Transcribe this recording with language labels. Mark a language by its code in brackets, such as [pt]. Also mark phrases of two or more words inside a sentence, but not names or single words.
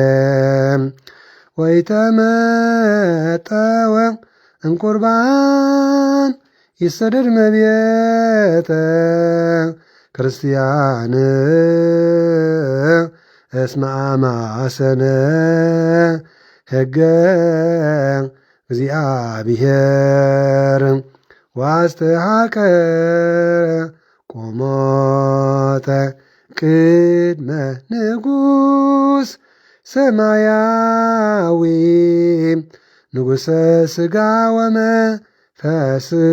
[gez] ወይተመጠወ እምቁርባን ይሰደድ መቤተ ክርስቲያን እስመ አማሰነ ሕገ እግዚአብሔር ዋስተሃከ ቆሞተ ቅድመ ንጉሥ ሰማያዊ ንጉሠ ሥጋ ወመንፈስ